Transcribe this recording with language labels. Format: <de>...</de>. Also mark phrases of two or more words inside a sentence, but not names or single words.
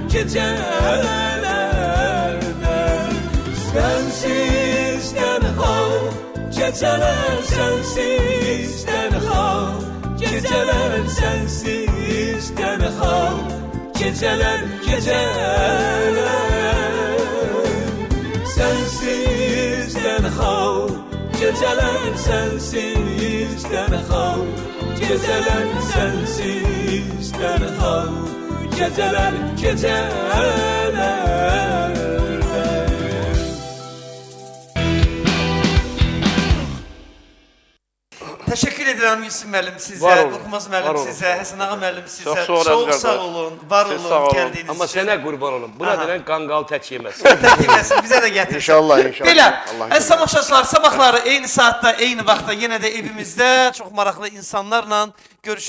<tr>sensiz tenha, geceler sensiz tenha, geceler sensiz tenha, geceler sensiz tenha, geceler sensiz tenha, geceler sensiz tenha, geceler Teşekkür ederim</tr> <az>Yusuf müəllim sizə, Var olun, Qorxmaz var müəllim olun. sizə, Həsən ağa müəllim sizə. Çox sağ olun, Sağ qardaş. olun, var Siz olun sağ olun. gəldiyiniz Amma üçün. sənə qurban olum. Buna Aha. deyən qanqal tək yeməz. Təklifləsin, bizə də gətirsin. İnşallah, inşallah. Belə, Allah əziz tamaşaçılar, sabahları eyni saatda, eyni vaxtda yenə də evimizdə çox maraqlı insanlarla görüşünüzə gələcəm.</az>